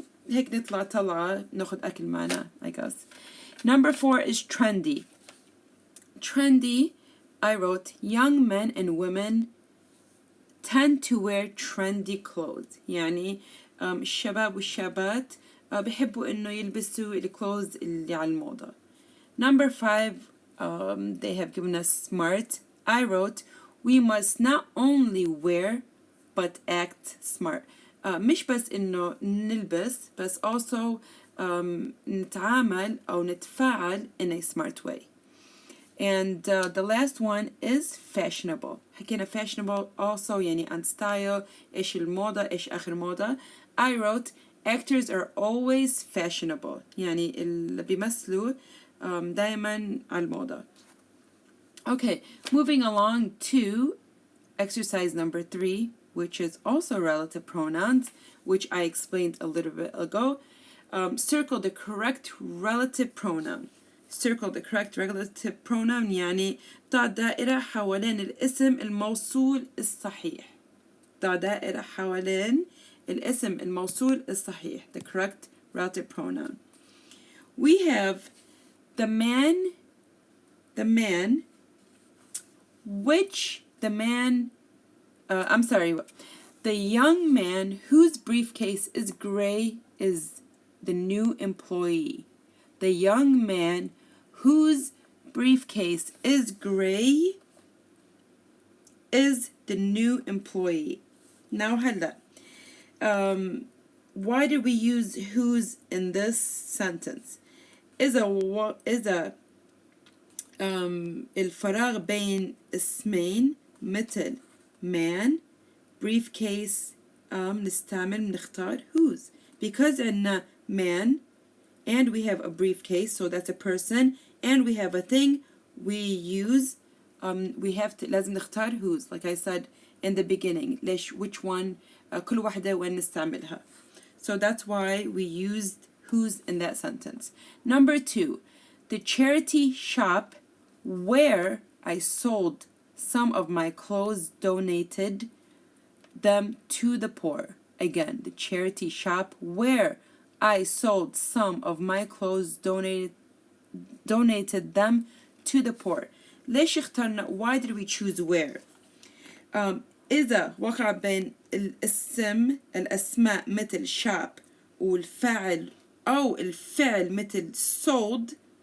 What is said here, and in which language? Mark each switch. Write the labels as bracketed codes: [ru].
[ar] هيك نطلع طلعة ناخد أكل معنا, [en] I guess. Number 4 is trendy. Trendy, I wrote young men and women tend to wear trendy clothes. [ar] يعني الشباب والشابات بيحبوا إنه يلبسوا الكلوز اللي على الموضة. [en] Number 5, they have given us smart. I wrote we must not only wear but act smart. [ar] مش بس إنه نلبس بس also نتعامل أو نتفاعل [en] in a smart way. And the last one is fashionable. [ar] حكينا fashionable also يعني [en] on style, [ar] إيش الموضة, إيش آخر موضة. [en] I wrote actors are always fashionable. [ar] يعني اللي بيمثلوا دايما على الموضة. [en] Okay, moving along to exercise number 3, which is also relative pronouns, which I explained a little bit ago. Circle the correct relative pronoun. Circle the correct relative pronoun يعني [ar] ضع دائرة حوالين الاسم الموصول الصحيح. ضع دائرة حوالين الاسم الموصول الصحيح. [en] The correct relative pronoun. We have the man, which the man, the young man whose briefcase is gray is the new employee. The young man whose briefcase is gray is the new employee. Now هلا why did we use whose in this sentence? [ar] إذا الفراغ بين اسمين مثل man, briefcase نختار whose. [en] Because عندنا man and we have a briefcase, so that's a person, and we have a thing, we use we have to [ar] لازم نختار [en] whose, like I said in the beginning. [ar] ليش which one كل واحدة وين نستعملها. [en] So that's why we used whose in that sentence. Number 2, the charity shop where I sold some of my clothes donated them to the poor. Again, the charity shop where I sold some of my clothes donated them to the poor. [ar] ليش اخترنا, [en] why did we choose where? [ar] إذا وقع بين الأسماء مثل shop والفعل أو الفعل مثل sold